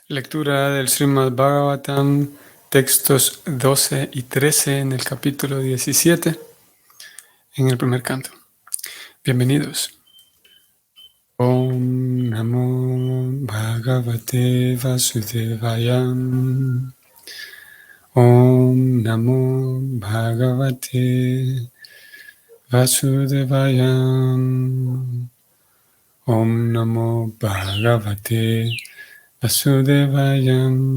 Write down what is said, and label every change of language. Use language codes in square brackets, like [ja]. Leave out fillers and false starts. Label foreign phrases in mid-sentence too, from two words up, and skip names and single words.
[es] Lectura del Srimad Bhagavatam, textos 12 y 13 en el capítulo 17, en el primer canto. Bienvenidos. [sa] Om Namo Bhagavate Vasudevaya. Om Namo Bhagavate Vasudevaya. Om Namo Bhagavate Vasudevaya.